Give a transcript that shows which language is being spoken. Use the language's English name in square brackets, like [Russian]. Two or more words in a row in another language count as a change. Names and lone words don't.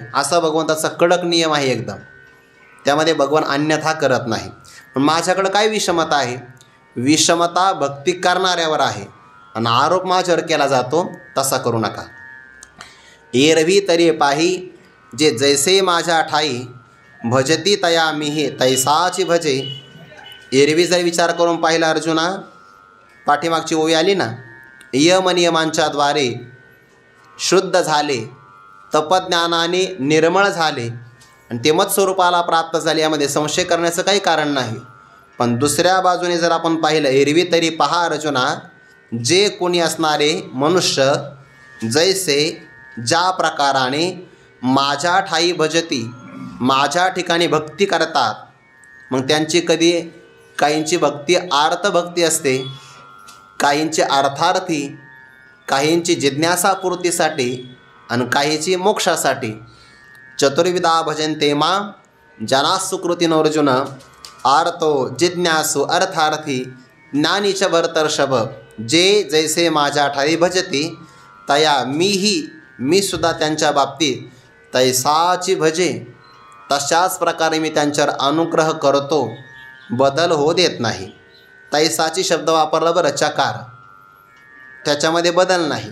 [Marathi] असा भगवंताचा कडक नियम आहे एकदम. त्यामध्ये भगवान अन्यथा करत नाही. पण माझ्याकडं काय विषमता आहे? विषमता भक्ती करणाऱ्यावर आहे आणि आरोप माझ्यावर केला जातो, तसा करू नका. एरवी तरी पाही जे जैसे माझ्या ठाई, भजती तया मिहे तैसाची भजे. एरवी जर विचार करून पाहिला अर्जुना, पाठीमागची ओवी आली ना, यमनियमांच्या द्वारे शुद्ध झाले, तपज्ञानाने निर्मळ झाले आणि ते मत्स्वरूपाला प्राप्त झाले, यामध्ये संशय करण्याचं काही कारण नाही. पण दुसऱ्या बाजूने जर आपण पाहिलं, एरवी तरी पहा अर्जुना, जे कोणी असणारे मनुष्य जैसे ज्या प्रकाराने माझ्या ठाई भजती, माझ्या ठिकाणी भक्ती करतात, मग त्यांची कधी काहींची भक्ती आर्तभक्ती असते, काहींची अर्थार्थी, काहींची जिज्ञासापूर्तीसाठी आणि काहींची मोक्षासाठी. [Sanskrit] चतुर्विधा भजन्ते मां जना सुकृतीन अर्जुन, आर्तो जिज्ञासू अर्थार्थी ज्ञानी च भरतर्षभ. [Marathi] जे जैसे माझ्या ठाई भजती तया मी सुद्धा त्यांच्या बाबतीत तैसाची भजे, तशाच प्रकारे मी त्यांच्यावर अनुग्रह करतो, बदल होऊ देत नाही. तैसाची शब्द वापरला बरं, चकार, त्याच्यामध्ये बदल नाही.